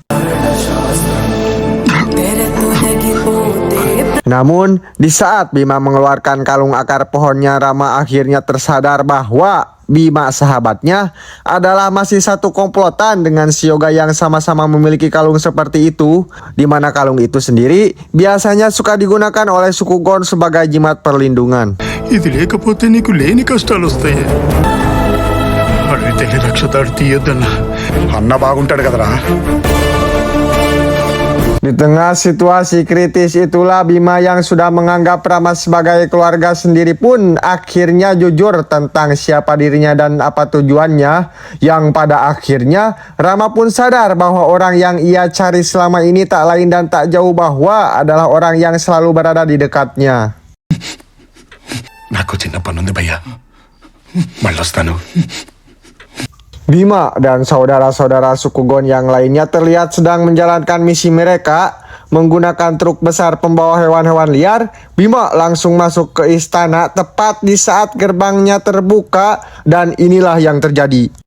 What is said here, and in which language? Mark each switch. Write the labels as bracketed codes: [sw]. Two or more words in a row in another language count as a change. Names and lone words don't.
[id] Namun, di saat Bima mengeluarkan kalung akar pohonnya, Rama akhirnya tersadar bahwa Bima sahabatnya adalah masih satu komplotan dengan si Yoga yang sama-sama memiliki kalung seperti itu, di mana kalung itu sendiri biasanya suka digunakan oleh suku Gon sebagai jimat perlindungan. [te] ఇది లేకపోతే నీకు లేని కష్టాలు వస్తాయి. అడవి తల్లి రక్ష తాడు తీయొద్దన్నా అన్న బాగుంటాడు కదరా. [id] Di tengah situasi kritis itulah Bima yang sudah menganggap Rama sebagai keluarga sendiri pun akhirnya jujur tentang siapa dirinya dan apa tujuannya, yang pada akhirnya Rama pun sadar bahwa orang yang ia cari selama ini tak lain dan tak jauh bahwa adalah orang yang selalu berada di dekatnya. [te] నాకు చిన్న పనుంది భయ్యా, మళ్ళొస్తాను. [id] Bima dan saudara-saudara suku Gon yang lainnya terlihat sedang menjalankan misi mereka menggunakan truk besar pembawa hewan-hewan liar. Bima langsung masuk ke istana tepat di saat gerbangnya terbuka dan inilah yang terjadi.